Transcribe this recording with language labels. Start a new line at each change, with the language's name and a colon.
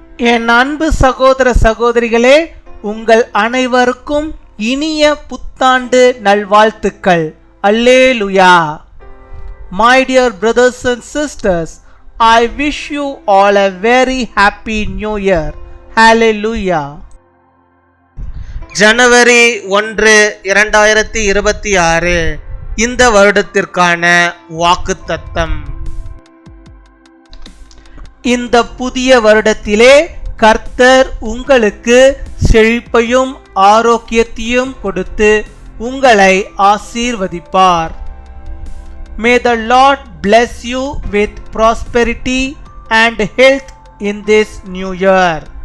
Tamil: என் அன்பு சகோதர சகோதரிகளே, உங்கள் அனைவருக்கும் இனிய புத்தாண்டு நல்வாழ்த்துக்கள். அல்லேலூயா.
English: My dear brothers and sisters, I wish you all a very happy new year. Hallelujah.
Tamil: ஜனவரி 1, 2026 இந்த வருடத்திற்கான வாக்குத்தத்தம். இந்த புதிய வருடத்திலே கர்த்தர் உங்களுக்கு செழிப்பையும் ஆரோக்கியத்தையும் கொடுத்து உங்களை ஆசீர்வதிப்பார்.
English: May the Lord bless you with prosperity and health in this new year.